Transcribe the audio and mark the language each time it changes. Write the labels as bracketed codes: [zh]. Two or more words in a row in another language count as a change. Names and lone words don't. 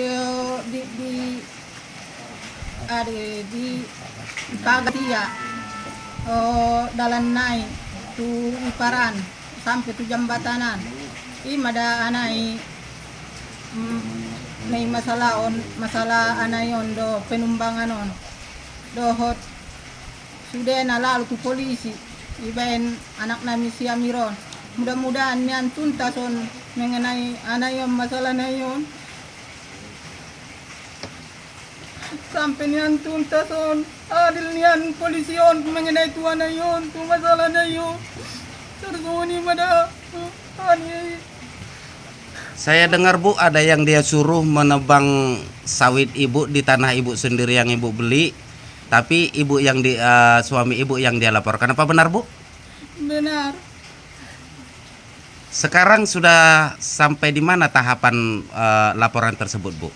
[btm] di pagatia dalan naik tu iparan sampai tu jambatanan mada anai may masalah anayon do penumbangan on dohot sudah na lalu tu polisi ibaen anak nami si Amiron mudah-mudahan nian tuntason mengenai anayon masalah nayon sampai nian tuntason adil nian polision mengenai tuan nayon tu masalah nayon tersoni mada ani. [id] Saya dengar Bu ada yang dia suruh menebang sawit Ibu di tanah Ibu sendiri yang Ibu beli, tapi Ibu yang suami Ibu yang dia laporkan. Apa benar Bu? Benar. Sekarang sudah sampai di mana tahapan laporan tersebut Bu?